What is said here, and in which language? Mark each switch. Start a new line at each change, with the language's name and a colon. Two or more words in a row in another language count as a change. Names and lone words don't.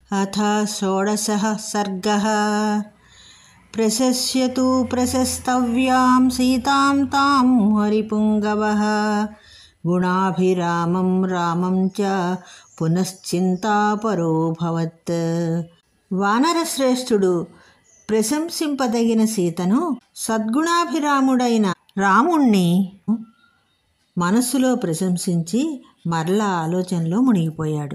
Sanskrit: अथ षोडशः सर्गः। प्रशस्यतु प्रशस्तव्यां सीतां तां हरिपुङ्गवः गुणाभिरामं रामं च పునశ్చింతాపరోభవత్.
Telugu: వానరశ్రేష్ఠుడు ప్రశంసింపదగిన సీతను, సద్గుణాభిరాముడైన రాముణ్ణి మనస్సులో ప్రశంసించి మరలా ఆలోచనలో మునిగిపోయాడు.